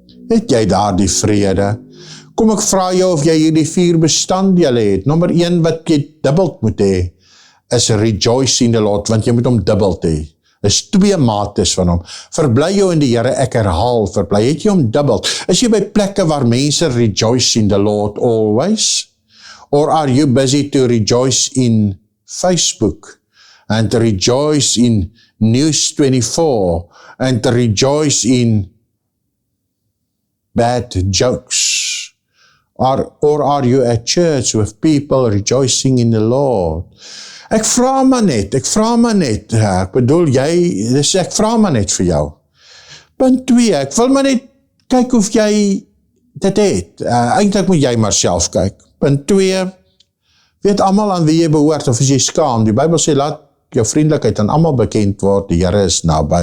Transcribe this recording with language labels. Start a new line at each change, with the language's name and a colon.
Afrikaans: Het jy daar die vrede? Kom ek vra jou of jy hierdie 4 bestanddele het. Nommer 1 wat jy dubbeld moet hê, is
English: rejoice in the Lord,
Afrikaans: want jy moet hom dubbeld hê. Is 2 mates van hom. Verbly jou in die Here, ek herhaal, verbly, het jy hom dubbeld. Is jy by plekke waar mense
English: rejoice in the Lord always? Or are you busy to rejoice in Facebook? And to rejoice in News 24, and to rejoice in bad jokes? Or are you at church with people rejoicing in the Lord?
Afrikaans: Ek vra maar net, ek bedoel ek vra maar net vir jou. Punt 2, ek wil maar net kyk of jy dit het. Eintlik moet jy maar self kyk. Punt 2, weet almal aan wie jy behoort, of is jy skaam? Die Bybel sê, laat jou vriendelikheid aan almal bekend word, die Here is naby.